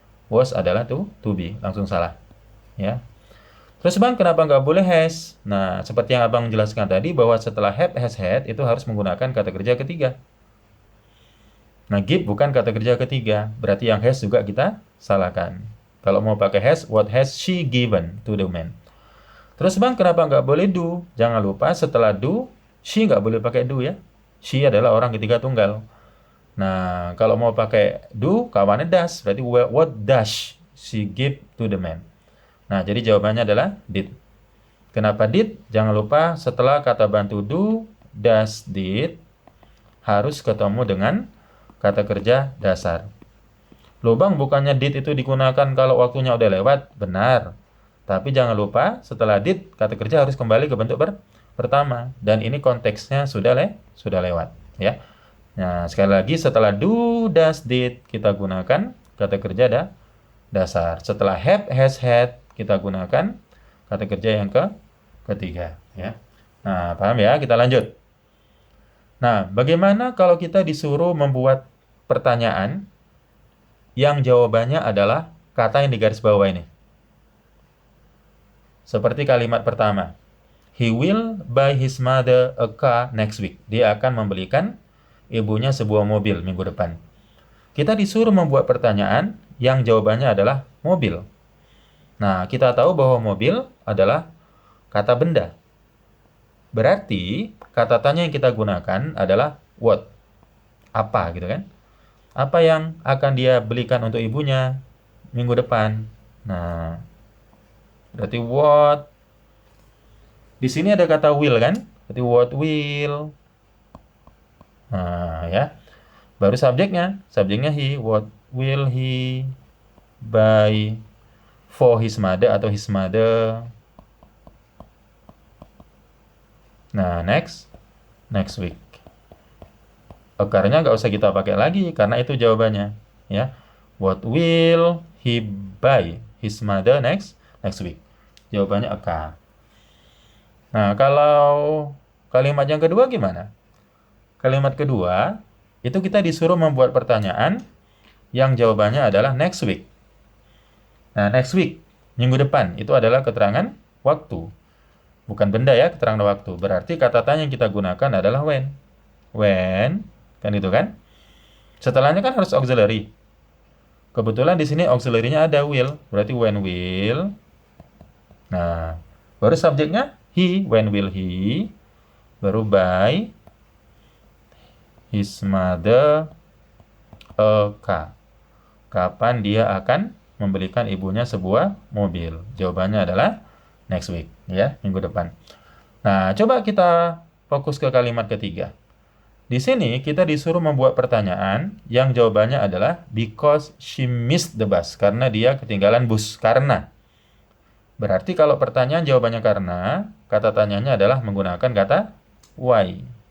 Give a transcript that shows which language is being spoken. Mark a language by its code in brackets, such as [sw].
[id] Was adalah to be, langsung salah. Ya. Terus Bang, kenapa nggak boleh has? Nah, seperti yang Abang jelaskan tadi bahwa setelah have, has, had itu harus menggunakan kata kerja ketiga. Nah, give bukan kata kerja ketiga, berarti yang has juga kita salahkan. Kalau mau pakai [en] has, what has she given to the man? [id] Terus Bang, kenapa nggak boleh do? Jangan lupa setelah do, she nggak boleh pakai do ya. She adalah orang ketiga tunggal. Nah, kalau mau pakai do, kawannya does. Berarti [en] what does she give to the man? [id] Nah, jadi jawabannya adalah did. Kenapa did? Jangan lupa setelah kata bantu do, does, did, harus ketemu dengan kata kerja dasar. Loh Bang, bukannya did itu digunakan kalau waktunya udah lewat? Benar. Tapi jangan lupa setelah did, kata kerja harus kembali ke bentuk pertama. Dan ini konteksnya sudah lewat. Ya. Nah, sekali lagi setelah do, does, did, kita gunakan kata kerja dasar. Setelah have, has, had, kita gunakan kata kerja yang ketiga. Ya. Nah, paham ya? Kita lanjut. Nah, bagaimana kalau kita disuruh membuat pertanyaan yang jawabannya adalah kata yang di garis bawah ini? Seperti kalimat pertama. [en] He will buy his mother a car next week. [id] Dia akan membelikan ibunya sebuah mobil minggu depan. Kita disuruh membuat pertanyaan yang jawabannya adalah mobil. Nah, kita tahu bahwa mobil adalah kata benda. Berarti kata tanya yang kita gunakan adalah what. Apa gitu kan? Apa yang akan dia belikan untuk ibunya minggu depan? Nah, berarti what. Di sini ada kata will kan? Berarti what will. Nah, ya. Baru subjeknya. Subjeknya he. [en] What will he buy for his mother atau his mother. Nah, next week. [id] Akarnya nggak usah kita pakai lagi karena itu jawabannya. Ya. [en] What will he buy his mother next week? [id] Jawabannya akar. Nah, kalau kalimat yang kedua gimana? Kalimat kedua, itu kita disuruh membuat pertanyaan yang jawabannya adalah next week. Nah, next week, minggu depan, itu adalah keterangan waktu. Bukan benda ya, keterangan waktu. Berarti kata tanya yang kita gunakan adalah when. When, kan itu kan? Setelahnya kan harus auxiliary. Kebetulan di sini auxiliary-nya ada will. Berarti when will. Nah, baru subjeknya he. [en] When will he. [id] Baru [en] buy his mother a car. [id] Kapan dia akan membelikan ibunya sebuah mobil? Jawabannya adalah next week, ya, minggu depan. Nah, coba kita fokus ke kalimat ketiga. Di sini kita disuruh membuat pertanyaan yang jawabannya adalah [en] because she missed the bus. [id] Karena dia ketinggalan bus. Karena. Berarti kalau pertanyaan jawabannya karena, kata tanyanya adalah menggunakan kata why.